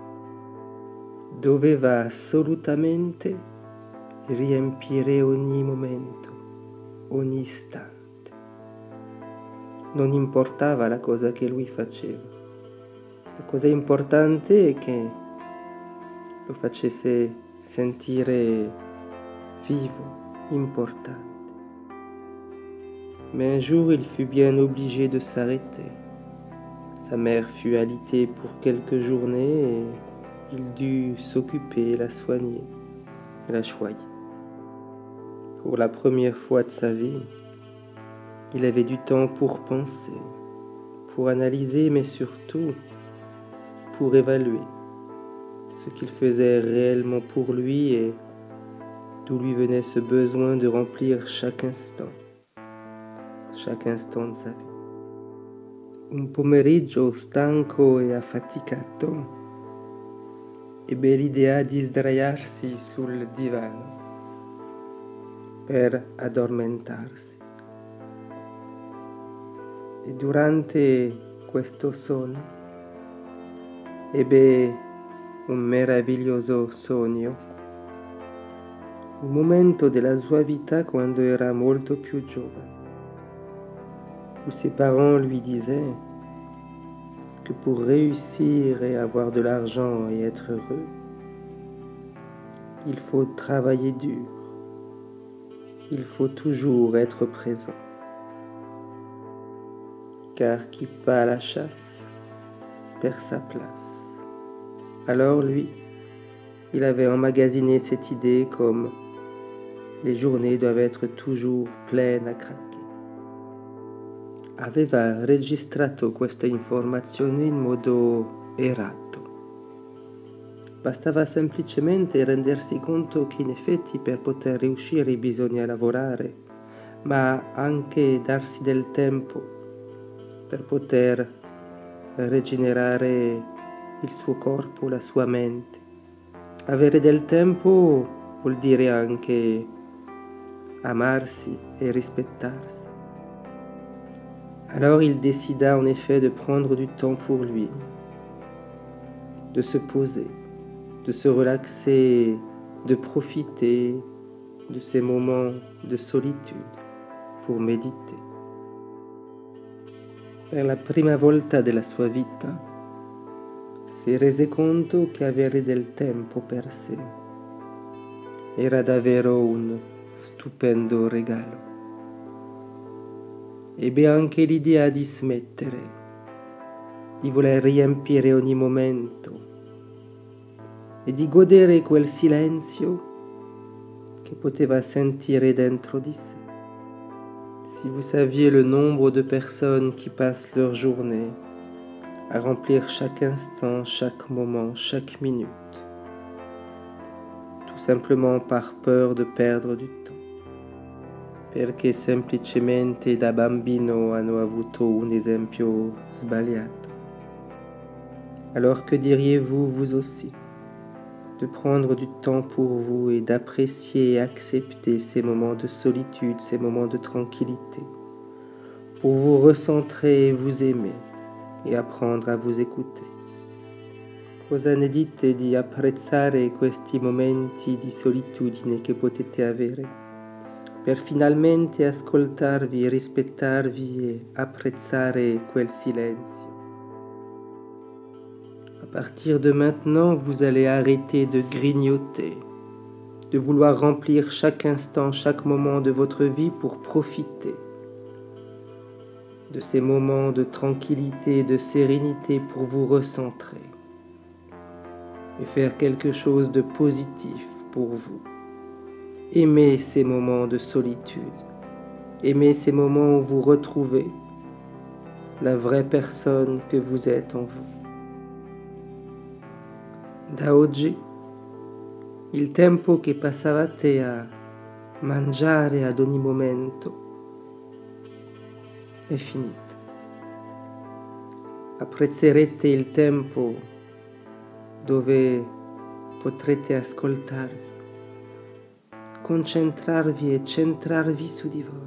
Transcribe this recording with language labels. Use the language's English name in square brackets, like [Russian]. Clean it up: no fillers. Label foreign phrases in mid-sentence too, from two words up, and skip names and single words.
[Italian] Doveva assolutamente riempire ogni momento, ogni istante. Non importava la cosa che lui faceva. La cosa importante è che lo facesse sentire vivo, importante. [French] Mais un jour, il fut bien obligé de s'arrêter. Sa mère fut alitée pour quelques journées et il dut s'occuper, la soigner, la choyer. Pour la première fois de sa vie, il avait du temps pour penser, pour analyser, mais surtout pour évaluer ce qu'il faisait réellement pour lui et d'où lui venait ce besoin de remplir chaque instant de sa vie. [Italian] Un pomeriggio stanco e affaticato, ebbe l'idea di sdraiarsi sul divano per addormentarsi. E durante questo sonno ebbe un meraviglioso sogno, un momento della sua vita quando era molto più giovane, [French] où ses parents lui disaient que pour réussir et avoir de l'argent et être heureux, il faut travailler dur, il faut toujours être présent. Car qui va à la chasse perd sa place. Alors lui, il avait emmagasiné cette idée comme les journées doivent être toujours pleines a craquer. [Italian] Aveva registrato questa informazione in modo errato. Bastava semplicemente rendersi conto che in effetti per poter riuscire bisogna lavorare, ma anche darsi del tempo per poter rigenerare il suo corpo, la sua mente. Avere del tempo vuol dire anche amarsi et rispettarsi. [French] Alors il décida en effet de prendre du temps pour lui, de se poser, de se relaxer, de profiter de ces moments de solitude pour méditer. [Italian] Per la prima volta della sua vita si rese conto che avere del tempo per sé era davvero un stupendo regalo. Ebbe anche l'idea di smettere, di voler riempire ogni momento e di godere quel silenzio che poteva sentire dentro di sé. [French] Si vous saviez le nombre de personnes qui passent leur journée à remplir chaque instant, chaque moment, chaque minute, tout simplement par peur de perdre du temps, [Italian] perché semplicemente da bambino hanno avuto un esempio sbagliato. [French] Alors que diriez-vous vous aussi de prendre du temps pour vous et d'apprécier et accepter ces moments de solitude, ces moments de tranquillité, pour vous recentrer et vous aimer e apprendre a vous écouter. [Italian] Cosa ne dite di apprezzare questi momenti di solitudine che potete avere, per finalmente ascoltarvi, rispettarvi e apprezzare quel silenzio? [French] À partir de maintenant, vous allez arrêter de grignoter, de vouloir remplir chaque instant, chaque moment de votre vie pour profiter de ces moments de tranquillité, de sérénité pour vous recentrer et faire quelque chose de positif pour vous. Aimez ces moments de solitude, aimez ces moments où vous retrouvez la vraie personne que vous êtes en vous. [Italian] Da oggi il tempo che passavate a mangiare ad ogni momento è finito. Apprezzerete il tempo dove potrete ascoltarvi, concentrarvi e centrarvi su di voi.